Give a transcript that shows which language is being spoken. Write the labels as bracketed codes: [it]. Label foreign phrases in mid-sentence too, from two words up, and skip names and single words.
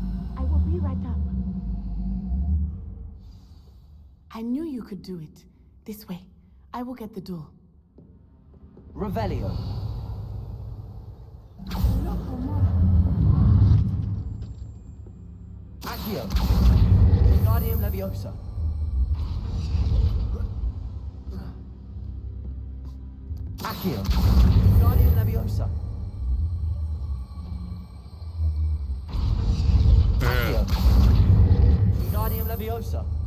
[en] I will be right up. I knew you could do it. This way. I will get the door. Revelio. Accio. Wingardium Leviosa. Accio. Wingardium Leviosa. Accio. Wingardium Leviosa.